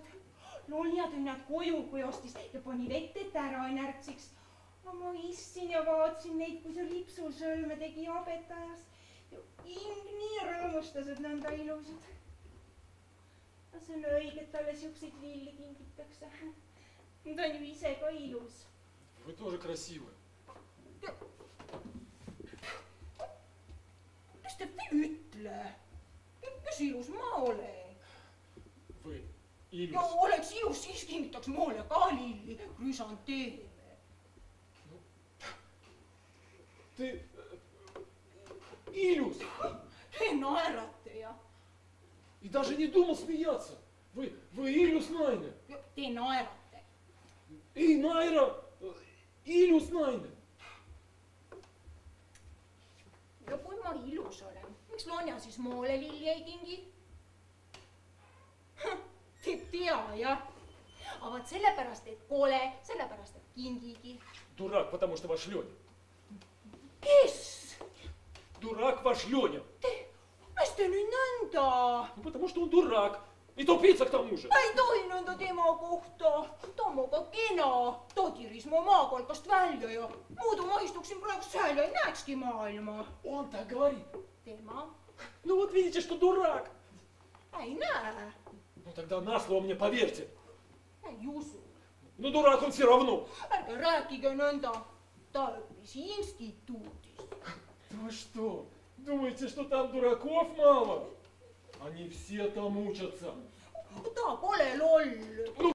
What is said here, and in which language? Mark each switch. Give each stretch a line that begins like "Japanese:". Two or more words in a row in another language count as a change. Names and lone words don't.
Estonian: Lonja tõi nad koju, kui ostis ja pani vette, et ära ei närtsiks. Ma istsin ja vaatsin neid, kui see lipsul sõlme tegi abetajas. Ing nii rõõmustas, et nõnda ilusad. See on õige, et talle siukseid lilli kingitakse. Ta on ju ise ka ilus.
Russian: Вы тоже красивы.
Estonian: Mis te ütle? Kes ilus ma olen? Вы ilus. Ja oleks ilus, siis kingitaks moole ka lilli, krüsanteeme. Ты ilus. Te naerate ja.
Russian: И даже не думал смеяться.
Estonian: Вы ilus naine. Te naerate. Ei, Naira, ilus naine. Ja kui ma ilus olen, miks Lonja siis moole lilli ei kingi? Te tea, jah. Aga vaat sellepärast, et kole, sellepärast, et kingigi.
Russian: Дурак, потому что ваш Леня.
Estonian: Kes?
Russian: Дурак ваш Леня.
Estonian: Mis te nüüd nõnda?
Russian: Ну, потому что он дурак. И тупица к тому же.
Estonian: Ei tohi nõnda tema kohta. Ta on muga kena. Ta tiris mu maakolkast välja ja muidu ma istuksin praegu seal ja ei näekski maailma.
Russian: Он так говорит.
Estonian: Tema?
Russian: Ну вот видите, что дурак.
Estonian: Ei näe.
Russian: Ну тогда на слово мне поверьте.
Estonian: Ei usu.
Russian: Ну дурак он все равно.
Estonian: Ärge rääkige nõnda. Ta õppis instituudis.
Russian: Вы что, думаете, что там дураков мало? Они все там учатся.
Estonian: Ta pole loll.